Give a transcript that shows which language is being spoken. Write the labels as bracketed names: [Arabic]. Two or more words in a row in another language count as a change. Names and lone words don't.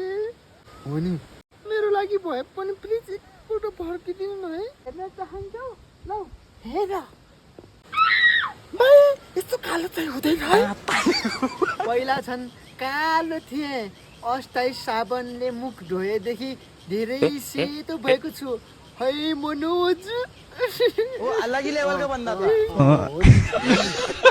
[Nepali] हो नि, मेरो लागि भए पनि प्लिज एकपल्ट फर्किदिनु न है। हेर्न चाहन्छौ? ल हेर, यस्तो कालो चाहिँ हुँदैन है। पहिला छन् कालो थिए, अस्थायी साबनले मुख धोएदेखि धेरै सेतो भएको छु है मनोज। [Hindi] वो अलग ही लेवल का बंदा था।